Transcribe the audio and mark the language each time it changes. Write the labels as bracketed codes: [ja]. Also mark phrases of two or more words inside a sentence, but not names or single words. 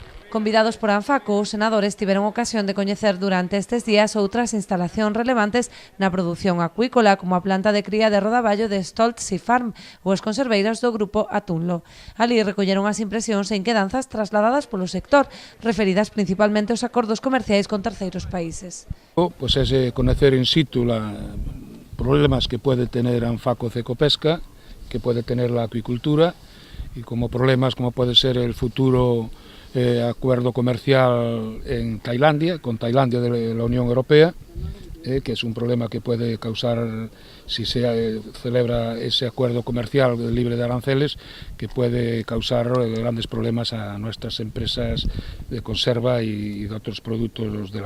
[gl] Convidados por Anfaco, os senadores tiveron ocasión de coñecer durante estes días outras instalacións relevantes na produción acuícola, como a planta de cría de rodaballo de Stolt Sea Farm ou as conserveiras do grupo Atunlo. Ali recolleron as impresións e inquedanzas trasladadas polo sector, referidas principalmente aos acordos comerciais con terceiros países. [es] Pues es conocer [la] in situ [es] los problemas que puede tener Anfaco Cecopesca, que puede tener la acuicultura, y como problemas como puede ser el futuro acuerdo comercial en Tailandia, con Tailandia de la Unión Europea, que es un problema que puede causar, si se celebra ese acuerdo comercial libre de aranceles, que puede causar grandes problemas a nuestras empresas de conserva y de otros productos de la...